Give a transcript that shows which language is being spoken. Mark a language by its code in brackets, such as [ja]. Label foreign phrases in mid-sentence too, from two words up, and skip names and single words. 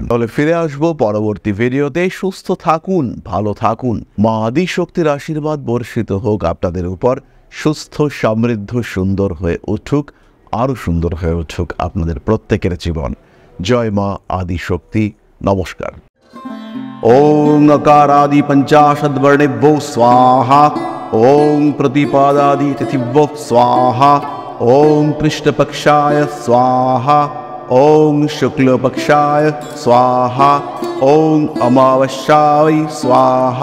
[bn] তাহলে ফিরে আসবো পরবর্তী ভিডিওতে। সুস্থ থাকুন, ভালো থাকুন, মা আদি শক্তির আশীর্বাদ বর্ষিত হোক আপনাদের উপর। সুস্থ, সমৃদ্ধ, সুন্দর হয়ে উঠুক, আরও সুন্দর হয়ে উঠুক আপনাদের প্রত্যেকের জীবন। জয় মা আদি শক্তি। নমস্কার। [sa] ওং अकारादि पंचाशद्वर्णेभ्यो स्वाहा। ओं प्रतिपादादि तिथिभ्यो स्वाहा। ओं कृष्णपक्षाय स्वाहा। ओं शुक्लपक्षाय स्वाहा। ओं अमावस्याय स्वाहा।